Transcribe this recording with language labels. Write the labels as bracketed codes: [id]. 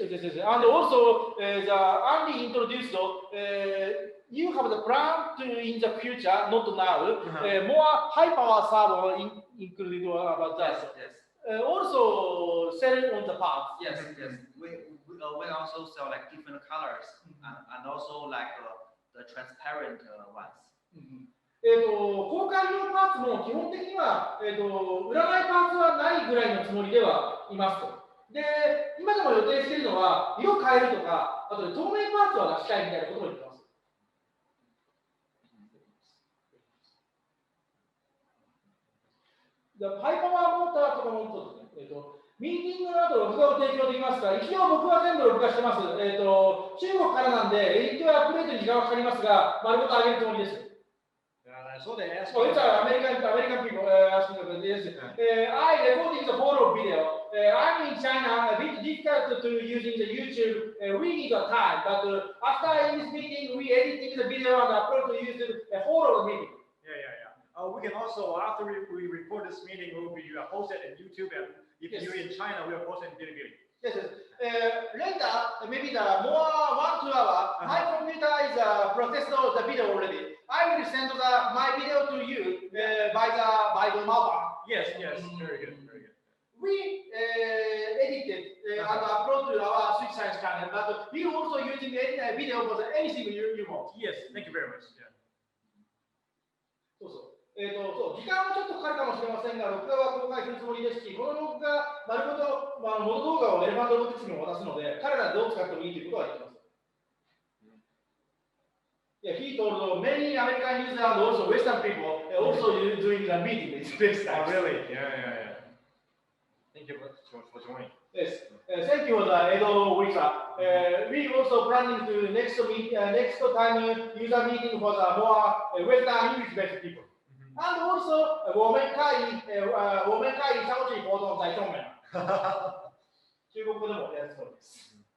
[en] And also, the Andy introduced, you have the plan to, in the future, not now, more high power server included about that. Yes. Also, selling on the parts. Yes. We also sell like different colors and also like the transparent ones. [ja] 交換用パーツも基本的には、売らないパーツはないぐらいのつもりではいますと。で、今でも予定しているのは、色変えるとか、あとで透明パーツは出したいみたいなことも言ってます。ハイパワーモーターとかもそうですね。ミーティングの後、録画を提供できますが、一応僕は全部録画してます。中国からなんで、一応アップデートに時間はかかりますが、丸ごと上げるつもりです。 [en] So they asked it's American people asking about this. I recording the photo video. I'm in China, a bit difficult to using the YouTube. We need a time, but after in this meeting, we editing the video and upload to YouTube a whole of the meeting. Yeah. We can also, after we record this meeting, we will be posted on YouTube, and if you're in China, we will post it in Bilibili. Yes. Later, maybe the more 1-2 hours, my computer is processed the video already. I will send my video to you by the mobile. Yes. Very good. We edited and upload to our Switch Science channel, but we also using any video for anything you want. Yes, thank you very much. [ja] そう時間はちょっとかかるかもしれませんが、録画は公開するつもりですし、この録画、丸ごと、元動画をエレファントロボティクスにも渡すので、彼らどう使ってもいいということは言ってます。 [en] Yeah, he told many American users and also Western people also doing the meeting in space time. Oh, really? Yeah. Thank you for joining. Yes. Thank you for the Edo Wika. We also planning to next time user meeting for the more Western English-based people. And also [zh] 我们可以小举活动在上面。 [ja] 中国語でもやるそうです。